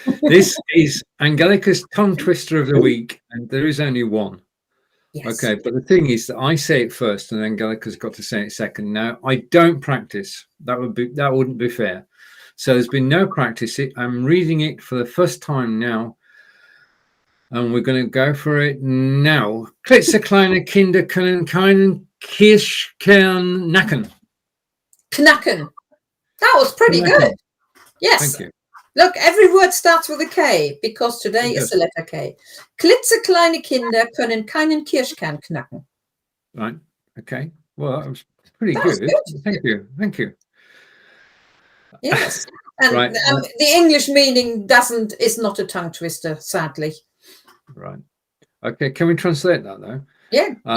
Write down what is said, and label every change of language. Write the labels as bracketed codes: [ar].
[en] This is Angelika's tongue twister of the week, and there is only one. Yes. Okay, but the thing is that I say it first and Angelika's got to say it second. Now, I don't practice. That wouldn't be fair. So there's been no practice. I'm reading it for the first time now. And we're going to go for it now. [de] Klitzekleine Kinder können keinen Kirschkern knacken. [en] Knacken. That was pretty good. Yes. Thank you. Look, every word starts with a K because today is the letter K. [de] Klitzekleine Kinder können keinen Kirschkern knacken. [en] Right. Okay. Well, that was pretty good. Thank you. Yes. And right. The English meaning is not a tongue twister, sadly. Right. Okay. Can we translate that though? Yeah.